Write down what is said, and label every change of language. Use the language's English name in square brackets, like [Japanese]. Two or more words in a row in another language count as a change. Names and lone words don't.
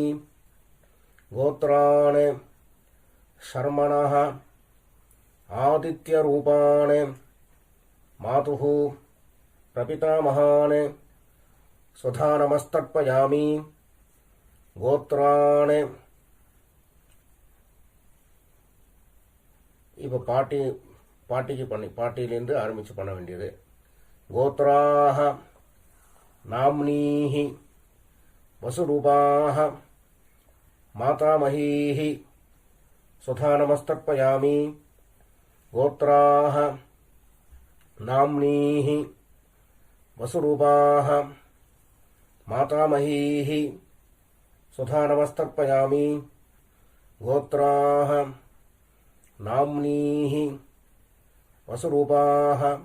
[Sanskrit] गोत्रान् शर्मणः आदित्यरूपान् मातुः प्रपितामहान् स्वधा नमस्तर्पयामि गोत्रान् [Tamil] இப்போ பாட்டியிலேருந்து ஆரம்பித்து பண்ண வேண்டியது. [Sanskrit] गोत्राः नाम्नीः वसुरूपाः मातामहीः स्वधा नमस्तर्पयामि गोत्राः नाम्नीः वसुरूपाः मातामहीः स्वधा नमस्तर्पयामि गोत्राः नाम्नीः वसुरूपाः